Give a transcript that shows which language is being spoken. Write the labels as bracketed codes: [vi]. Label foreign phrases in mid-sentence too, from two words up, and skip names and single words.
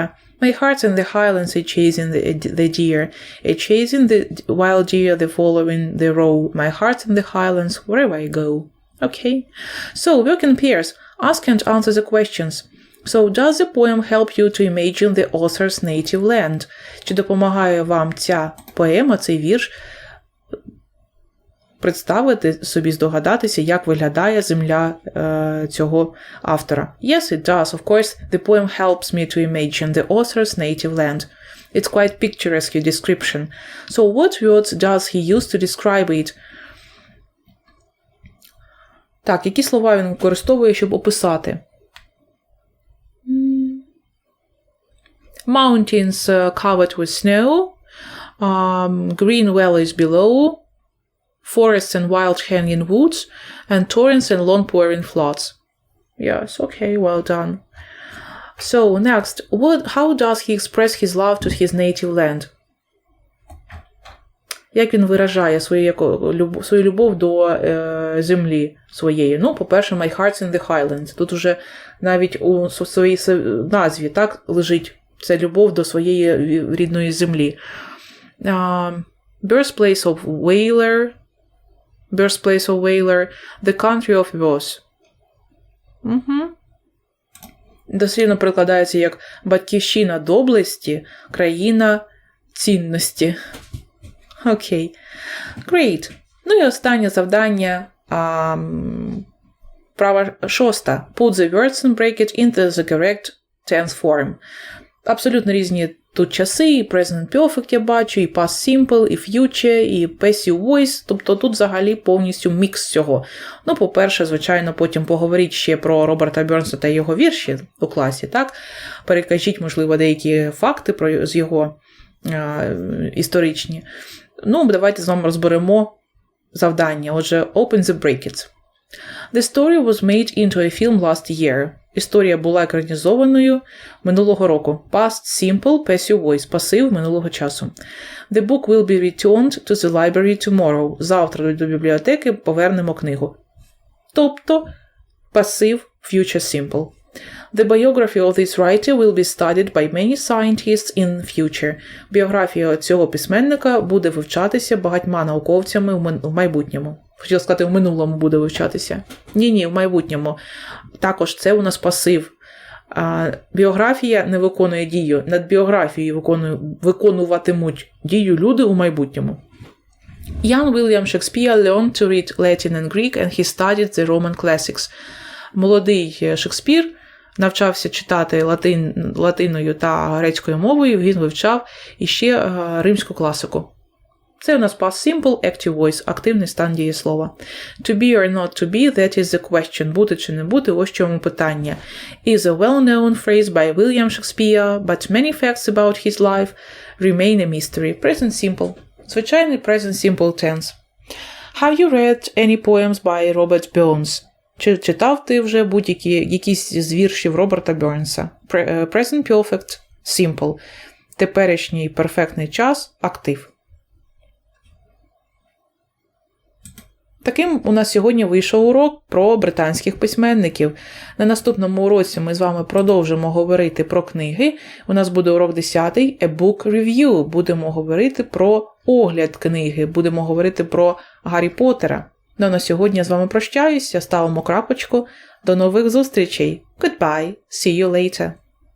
[en] My heart's in the highlands, a chasing the deer, a chasing the wild deer, the following the roe. My heart's in the highlands, wherever I go. Okay? So, work in pairs. Ask and answer the questions. So, does the poem help you to imagine the author's native land? [uk] Чи допомагає вам ця поема, цей вірш, представити собі, здогадатися, як виглядає земля цього автора? [en] Yes, it does. Of course, the poem helps me to imagine the author's native land. It's quite picturesque description. So, what words does he use to describe it? [uk] Так, які слова він використовує, щоб описати? [en] Mountains covered with snow, green valleys below, forests and wild hanging woods, and torrents and long pouring floods. Yes, okay, well done. So, next, how does he express his love to his native land? Як він виражає свою любов до землі своєї? [uk] Ну, по-перше, [en] my heart's in the highlands. [uk] Тут уже навіть у своїй назві так лежить це любов до своєї рідної землі. [en] Birthplace of Whaler, the country of Rose. [uk] Дослівно перекладається як батьківщина доблесті, країна цінності. Окей. Great. Ну і останнє завдання. Права 6. [en] Put the words and break it into the correct tense form. [uk] Абсолютно різні тут часи, і [en] present perfect [uk] я бачу, і [en] past simple, [uk] і future, і [en] passive voice. [uk] Тобто тут взагалі повністю мікс цього. Ну, по-перше, звичайно, потім поговоріть ще про Роберта Бернса та його вірші у класі, так? Перекажіть, можливо, деякі факти з його історичні. Ну, давайте з вами розберемо завдання. Отже, [en] open the brackets. The story was made into a film last year. [uk] Історія була екранізованою минулого року. [en] Past simple, passive voice, [uk] пасив минулого часу. [en] The book will be returned to the library tomorrow. [uk] Завтра до бібліотеки повернемо книгу. Тобто, пасив [en] future simple. The biography of this writer will be studied by many scientists in future. [uk] Біографія цього письменника буде вивчатися багатьма науковцями в майбутньому. Хотіла сказати, в минулому буде вивчатися. Ні, в майбутньому. Також це у нас пасив. Біографія не виконує дію. Над біографією виконуватимуть дію люди у майбутньому. [en] Young William Shakespeare learned to read Latin and Greek and he studied the Roman classics. [uk] Молодий Шекспір навчався читати латиною та грецькою мовою, він вивчав іще римську класику. Це у нас [en] past simple, active voice, [uk] активний стан дієслова. [en] To be or not to be, that is the question. [uk] Бути чи не бути, ось чому питання. [en] Is a well-known phrase by William Shakespeare, but many facts about his life remain a mystery. Present simple. Звичайний present simple tense. Have you read any poems by Robert Burns? [uk] Чи читав ти вже якісь з віршів Роберта Бернса? [en] Present perfect, simple. [uk] Теперішній перфектний час, актив. Таким у нас сьогодні вийшов урок про британських письменників. На наступному уроці ми з вами продовжимо говорити про книги. У нас буде урок 10 A Book Review. Будемо говорити про огляд книги, будемо говорити про Гаррі Поттера. Ну, на сьогодні я з вами прощаюся, ставимо крапочку. До нових зустрічей. [en] Goodbye. See you later.